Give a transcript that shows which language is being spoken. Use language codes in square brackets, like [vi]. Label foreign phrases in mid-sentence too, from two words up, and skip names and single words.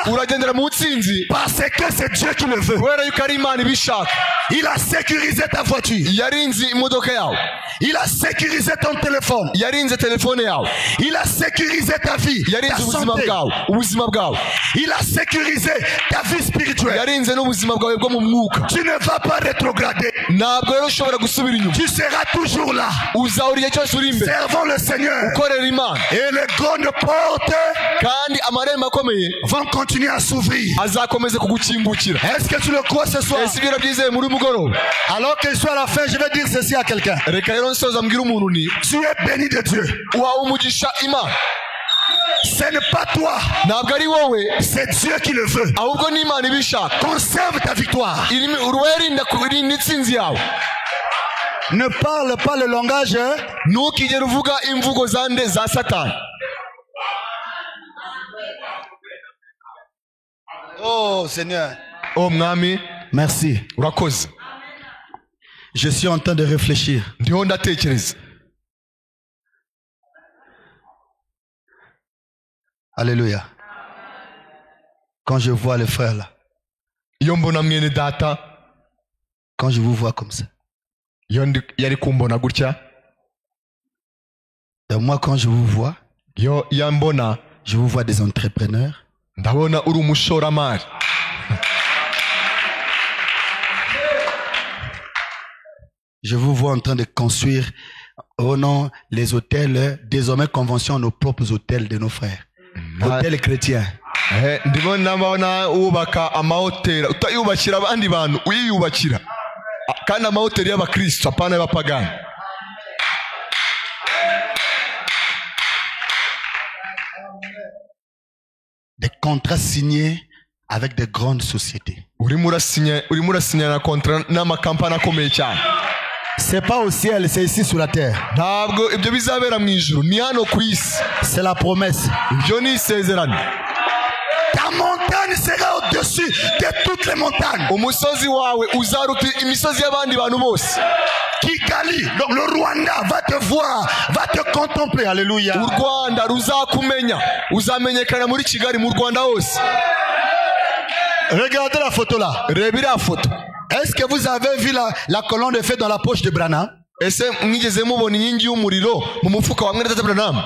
[rw] uragendera mu ntsinzi [fr] parce que c'est Dieu qui le veut. [rw] kubera yuko ari Imana ibishaka. [fr] Il a sécurisé ta voiture. [rw] Yarinze imodoka yawe. [fr] Il a sécurisé ton téléphone. [rw] Yarinze telefone yawe. [fr] Il a sécurisé ta vie, ta santé. [rw] Ubuzima bwawe. [fr] Il a sécurisé ta vie spirituelle. [rw] Yarinze n'ubuzima bwawe bwo mu mwuka. [fr] Tu ne vas pas rétrograder. [rw] Ntabwo rero ushobora gusubira inyuma. [fr] Tu seras toujours là. [rw] Uzahora igihe cyose uri imbere. [fr] Servant le Seigneur. [rw] Ukorera Imana. [fr] Et les grandes portes [rw] kandi amarembo akomeye [fr] vont continuer à s'ouvrir. [rw] Azakomeza kugukingukira. [fr] Est-ce que tu le crois ce soir? [rw] Ese birabyizeye muri mugoroba? [fr] Alors qu'il soit à la fin, je vais dire ceci à quelqu'un. [rw] Reka rero nsoza mbwira umuntu ni [fr] tu es béni de Dieu. [rw] Uhawe umugisha Imana. [fr] Ce n'est pas toi. [rw] Ntabwo ari wowe. [fr] C'est Dieu qui le veut. [rw] Ahubwo ni Imana ibishaka. [fr] Conserve ta victoire. [rw] Urwerinda intsinzi yawe. [fr] Ne parle pas le langage. [rw] ntukigere uvuga imvugo zande za Satani. [fr] Oh Seigneur. [rw] Oh mwami, [fr] Merci. [rw] urakoze. [fr] Je suis en train de réfléchir. [rw] Ndiho ndatekereza. [fr] Alléluia. Quand je vois les frères là. [rw] Iyo mbona mwene data. [fr] Quand je vous vois comme ça. [rw] Iyo yari kumbona gutya. [fr] Et moi quand je vous vois. [rw] Iyo yambona. [fr] Je vous vois des entrepreneurs. [rw] Ndabona uri umushoramari. [fr] Je vous vois en train de construire, oh non, les hôtels, désormais convention, nos propres hôtels de nos frères. Hôtels chrétiens. [rw] Ndibona ubaka amahoteli utayubakira abandi bantu uyiyubakira kandi amahoteli y'abakristo apana y'abapagani. [fr] Des contrats signés avec des grandes sociétés. [rw] urimo urasinya na kontra n'amakampani akomeye cyane. [fr] C'est pas au ciel, c'est ici sur la terre. [rw] Ntabwo ibyo bizabera mu ijuru, ni hano ku isi. [fr] C'est la promesse. [rw] Ibyo ni isezerano. [fr] Ta montagne sera au-dessus de toutes les montagnes. [rw] Umusozi wawe uzaruta imisozi y'abandi bantu bose. [fr] Kigali, donc le Rwanda va te voir, va te contempler. Alléluia. [rw] U Rwanda ruzakumenya, uzamenyekana muri Kigali, mu Rwanda hose. [fr] Regardez la photo là. [rw] Reba iriya foto. [fr] Est-ce que vous avez vu la colonne de feu dans la poche de Branham? [rw] Ese mwigeze mubona inkingi y'umuriro mu mufuka wa mwene data Branham?